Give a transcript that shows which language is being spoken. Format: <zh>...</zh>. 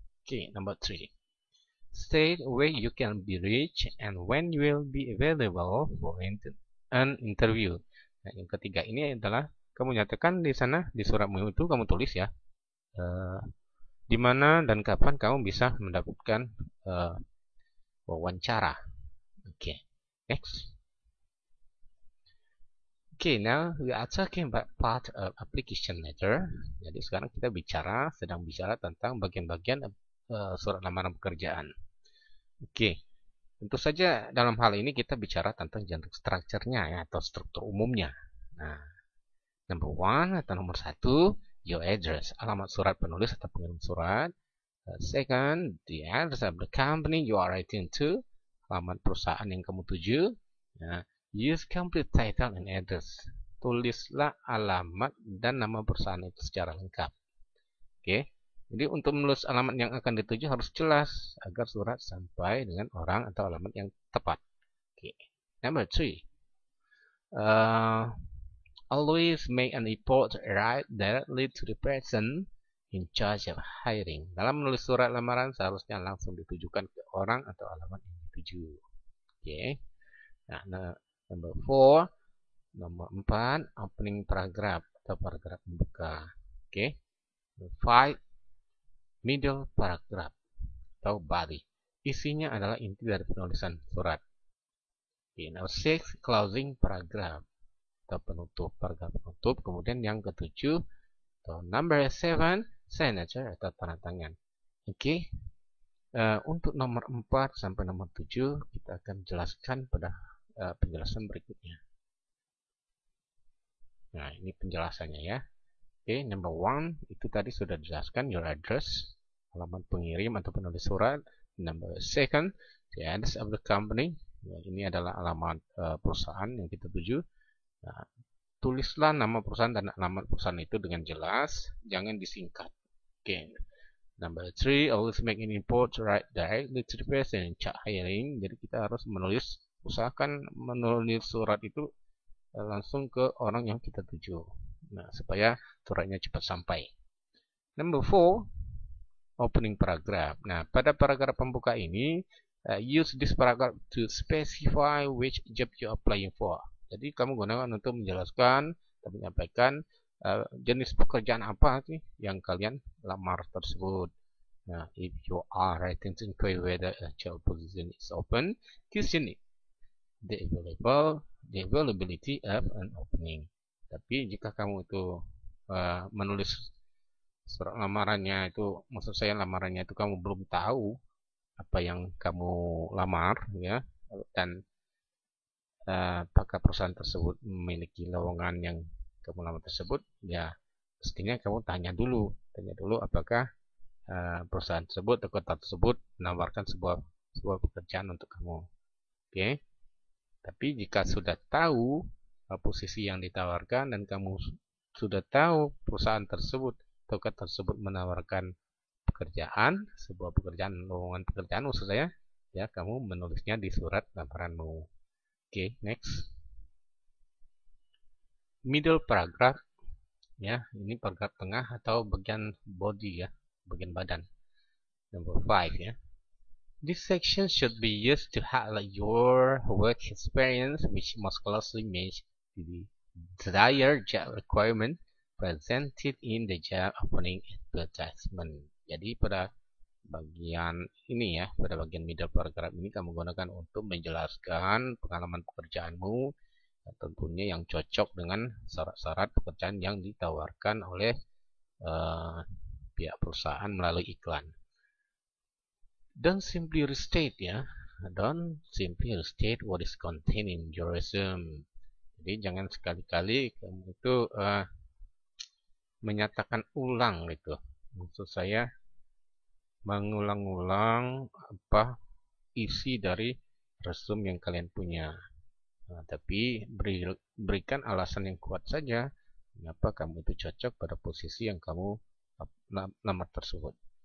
<en>Okay, number 3. State where you can be reached and when you will be available for an interview.</en> <id>Nah, yang ketiga ini adalah kamu nyatakan di sana, di suratmu itu kamu tulis, ya, di mana dan kapan kamu bisa mendapatkan wawancara. Oke, next.</id> <en>Okay, now we are talking about part of application letter.</en> <id>Jadi sekarang kita sedang bicara tentang bagian-bagian surat lamaran pekerjaan. Oke, tentu saja dalam hal ini kita bicara tentang structure-nya, ya, atau struktur umumnya. Nah, number 1 atau nomor 1,</id> <en>your address,</en> <id>alamat surat penulis atau pengirim surat.</id> <en>Second, the address of the company you are writing to,</en> <id>alamat perusahaan yang kamu tuju.</id> <en>Use complete title and address.</en> <id>Tulislah alamat dan nama perusahaan itu secara lengkap. Oke. Jadi untuk menulis alamat yang akan dituju harus jelas agar surat sampai dengan orang atau alamat yang tepat.</id> <en>Oke. Number 3. Always make an report right directly to the person in charge of hiring.</en> <id>Dalam menulis surat lamaran seharusnya langsung ditujukan ke orang atau alamat yang dituju. Oke. Nah, number 4. Nomor 4,</id> <en>opening paragraph</en> <id>atau paragraf pembuka. Oke.</id> <en>5, middle paragraph atau body.</en> <id>Isinya adalah inti dari penulisan surat. Oke, number 6,</id> <en>closing paragraph</en> <id>atau penutup, paragraf penutup. Kemudian yang ketujuh atau number 7, signature atau tanda tangan. Oke. Untuk nomor 4 sampai nomor 7 kita akan jelaskan pada penjelasan berikutnya. Nah, ini penjelasannya ya. Oke, number 1 itu tadi sudah dijelaskan,</id> <en>your address,</en> <id>alamat pengirim atau penulis surat.</id> <en>Number 2, the address of the company.</en> <id>Ya, ini adalah alamat perusahaan yang kita tuju. Nah, tulislah nama perusahaan dan alamat perusahaan itu dengan jelas, jangan disingkat. Oke.</id> <en>Number 3, always make an report right directly to the person in charge hiring.</en> <id>Jadi kita harus usahakan menulis surat itu langsung ke orang yang kita tuju. Nah, supaya suratnya cepat sampai.</id> <en>Number 4, opening paragraph.</en> <id>Nah, pada paragraf pembuka ini,</id> <en>use this paragraph to specify which job you are applying for.</en> <id>Jadi kamu gunakan untuk menjelaskan dan menyampaikan jenis pekerjaan apa sih yang kalian lamar tersebut.</id> <en>Nah, if you are writing to inquire whether a job position is open, question it. The availability of an opening.</en> <id>Tapi jika kamu itu menulis surat lamarannya itu, maksud saya lamarannya itu kamu belum tahu apa yang kamu lamar ya, dan apakah perusahaan tersebut memiliki lowongan yang kamu lamar tersebut, ya pastinya kamu tanya dulu apakah perusahaan tersebut atau kota tersebut menawarkan sebuah pekerjaan untuk kamu. Oke. Tapi jika sudah tahu posisi yang ditawarkan dan kamu sudah tahu perusahaan tersebut atau kota tersebut menawarkan pekerjaan, sebuah pekerjaan, lowongan pekerjaan maksud saya, ya kamu menulisnya di surat lamaranmu. Oke, next.</id> <en>Middle paragraph,</en> <id>ya ini paragraf tengah atau bagian body ya, bagian badan.</id> <en>Number 5 ya. This section should be used to highlight your work experience, which most closely match the desired job requirement presented in the job opening advertisement.</en> <id>Jadi pada bagian ini ya, pada bagian</id> <en>middle paragraph</en> <id>ini kamu gunakan untuk menjelaskan pengalaman pekerjaanmu, tentunya yang cocok dengan syarat-syarat pekerjaan yang ditawarkan oleh pihak perusahaan melalui iklan.</id> <en>Don't simply restate ya. Don't simply restate what is contained in your resume.</en> <id>Jadi jangan sekali-kali kamu itu menyatakan ulang gitu. Maksud saya mengulang-ulang apa isi dari resume yang kalian punya. Nah, tapi berikan alasan yang kuat saja mengapa kamu itu cocok pada posisi yang kamu lamar tersebut.</id>